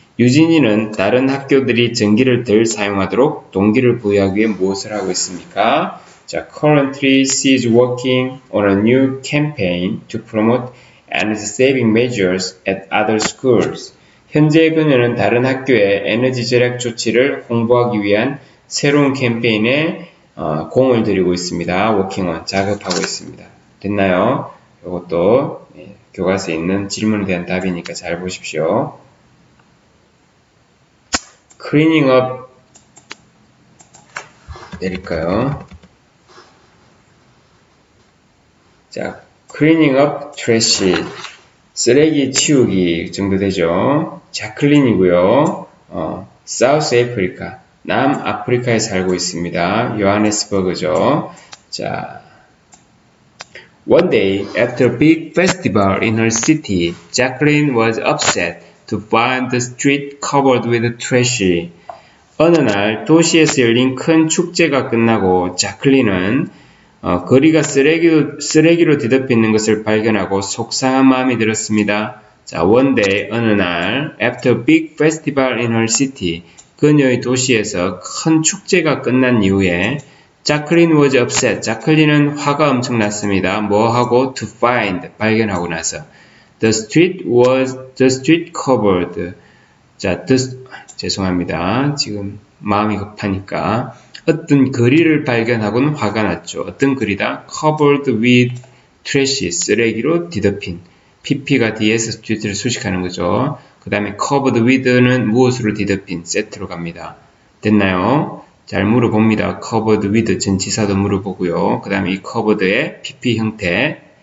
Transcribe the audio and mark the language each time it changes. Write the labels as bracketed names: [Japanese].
[Korean] 유진이는 다른 학교들이 전기를 덜 사용하도록 동기를 부여하기 위해 무엇을 하고 있습니까? [English] 자, currently she is working on a new campaign to promote energy-saving measures at other schools. [Korean] 현재 그녀는 다른 학교의 에너지 절약 조치를 홍보하기 위한 새로운 캠페인에 공을 들이고 있습니다. [English] working on, [Korean] 작업하고 있습니다. 됐나요? 이것도 교과서에 있는 질문에 대한 답이니까 잘 보십시오. [English] cleaning up [Korean] 내릴까요? 자, [English] cleaning up trash, [Korean] 쓰레기 치우기 정도 되죠. 자클린이고요. 사우스 아프리카, 남아프리카에 살고 있습니다. 요하네스버그죠. [English] 자, one day after a big festival in her city, Jacqueline was upset to find the street covered with trash. [Korean] 어느 날 도시에서 열린 큰 축제가 끝나고 자클린은 거리가 쓰레기로 뒤덮여 있는 것을 발견하고 속상한 마음이 들었습니다. [English] 자, one day, [Korean] 어느 날, [English] after a big festival in her city, [Korean] 그녀의 도시에서 큰 축제가 끝난 이후에 [English] 자클린 was upset, [Korean] 자클린은 화가 엄청 났습니다. 뭐하고? [English] to find, [Korean] 발견하고 나서 [English] the street covered. [Korean] 자, 죄송합니다. 지금 마음이 급하니까 어떤 거리를 발견하고는 화가 났죠. 어떤 거리다? [English] covered with trash, [Korean] 쓰레기로 뒤덮인. pp가 뒤에서 street를 수식하는 거죠. 그 다음에 covered with는 무엇으로 뒤덮인, 세트로 갑니다. 됐나요? 잘 물어봅니다. covered with 전치사도 물어보고요. 그 다음에 이 covered의 pp 형태.